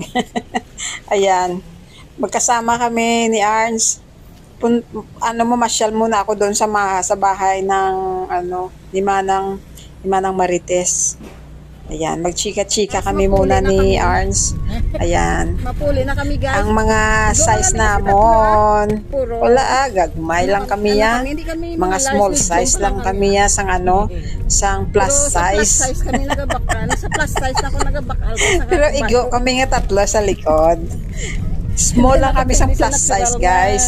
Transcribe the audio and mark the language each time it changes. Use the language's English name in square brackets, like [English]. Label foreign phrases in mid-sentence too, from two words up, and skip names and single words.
[Filipino] Ayan, magkasama kami ni Arns. Masyal muna ako doon sa bahay ng ni Manang Marites. Ayan, magchika-chika kami muna ni Arns. Ayan. [Hiligaynon] Mapuli na kami guys. Ang mga size namon. Wala gagmay lang kami ya. Mga [English] small size [Hiligaynon] lang kami ya sang sang [English] plus size. [Hiligaynon] Sa [English] plus size [Hiligaynon] kami nagabakal. Sa [English] plus size [Hiligaynon] ako nagabakal. Pero igo kami nga tatlo sa likod. Small lang kami sa [English] plus size [Hiligaynon] guys.